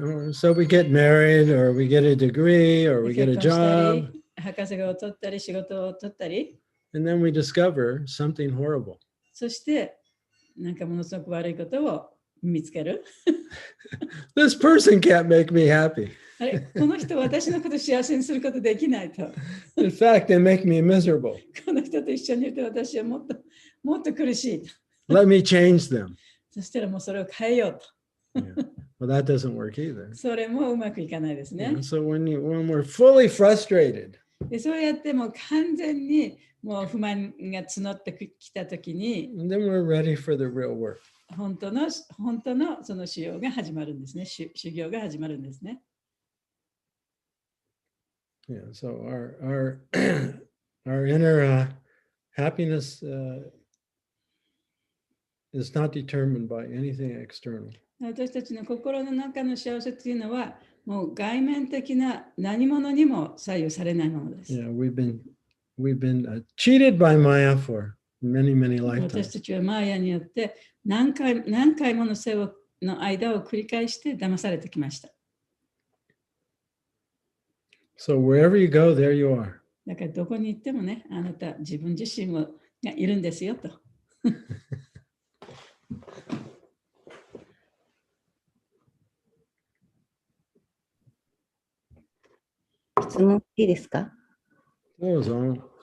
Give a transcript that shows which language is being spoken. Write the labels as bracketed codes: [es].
[en] So we get married or we get a degree or we get a job. [ja] 博士号を取ったり仕事を取ったり。 [en] And then we discover something horrible. [ja] そしてなんかものすごく悪いことを見つける。 [en] This person can't make me happy. [ja] あれ、この人私のこと幸せにすることできないと。 [en] In fact, they make me miserable. [ja] この人と一緒にいると私はもっと苦しいと。 [en] Let me change them. [ja] そしたらもうそれを変えようと。 [en] Yeah. Well, that doesn't work either. [ja] それもうまくいかないですね。 [en] So when we're fully frustrated, [ja] でそうやってもう完全にもう不満が募ってきたときに、 [en] then we're ready for the real work. [ja] 本当のその修行が始まるんですね。修行が始まるんですね。 [en] Yeah, so our inner happiness is not determined by anything external. [ja] 私たちの心の中の幸せというのは、もう外面的な何者にも左右されないものです。 [en] Yeah, we've been cheated by Maya for many [ja] 私 [en] lifetimes. [ja] たちはマーヤによって何回もの間を繰り返して騙されてきました。 [en] So wherever you go, there you are. [ja] だからどこに行ってもね、あなた自分自身がいるんですよと。質問いいですか？どうぞ。